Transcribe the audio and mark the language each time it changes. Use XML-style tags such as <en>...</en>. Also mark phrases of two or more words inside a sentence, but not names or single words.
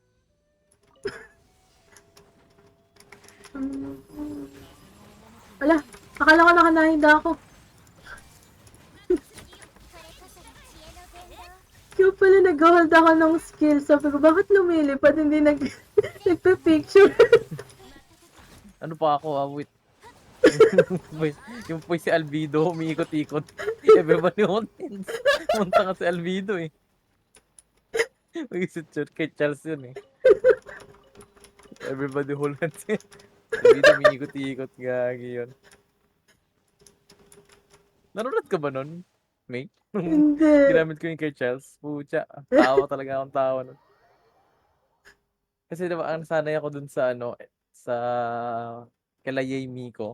<tl>Wala, akala ko nakanahida ako.</tl> <ja>これこそが知恵の伝道。</ja> <tl>Kaya pala nag-hold ako ng skill. Sabi ko, bakit lumilipad? Hindi nagpa-picture. Ano pa ako, wait. yung po si Albedo, umiikot-ikot.</tl> <en>Everybody wants.</en> <tl>Pumunta ka si Albedo eh. Wisit yun, kay Charles yun eh.</tl> <en>Everybody hold hands eh.</en> <tl>Albedo, umiikot-ikot, gagi yun. Nanonood ka ba nun, May? Hindi. Ginamit ko yung kay Charles. Pucha, tawa talaga akong tawa nun. Kasi diba, ang sanay ako dun sa ano, sa kila Yay Miko.</tl>